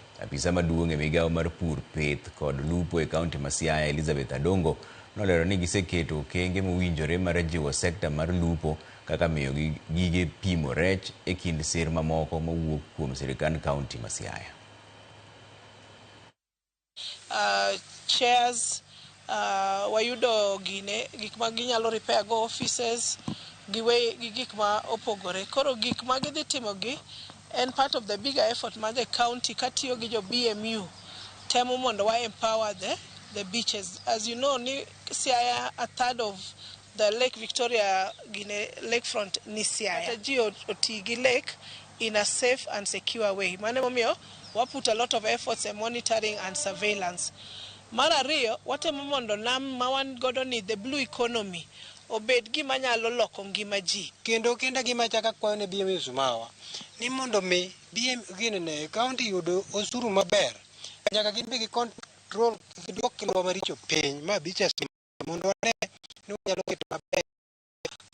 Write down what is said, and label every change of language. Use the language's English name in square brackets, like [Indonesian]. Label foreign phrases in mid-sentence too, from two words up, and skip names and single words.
[Luo (Kenya and Tanzania)] Apisa maduong' e migawo mar pur, pith kod lupo e kaunti ma Siaya Elizabeth Adongo nolero ni giseketo okenge mowinjore mar jiwo sekta mar lupo kaka miyo gige pimo rech e kind sir mamoko mawuok kuom sirikand kaunti ma Siaya. Chairs wayudo gine gik ma ginyalo repair go offices gi gik ma opogore. Koro gik ma gidhi timo gi en [English] part of the bigger effort [Luo (Kenya and Tanzania)] ma [English] the county [Luo (Kenya and Tanzania)] katiyo gi jo BMU temo mondo wa empower [English] the beaches. As you know, [Luo (Kenya and Tanzania)] ni Siaya, [English] a third of the Lake Victoria Guinea lakefront ni Siaya. [Luo (Kenya and Tanzania)] Ji oti gi [English] lake in a safe and secure way. [Luo (Kenya and Tanzania)] Mane momiyo [English] we put a lot of efforts in monitoring and surveillance. [Luo (Kenya and Tanzania)] Mar ariyo, watemo mondo nam ma wan godo ni [English] the blue economy [Luo (Kenya and Tanzania)] obed gima nyalo loko ngima ji. Kendo gima chaka kwayo ne BMU Sumawa ni mondo mi BMU ne county yudo osuru maber. Nyaka gimbe gi control giduok kiluwa maricho piny ma beaches mondo wane ni nyalo keto maber.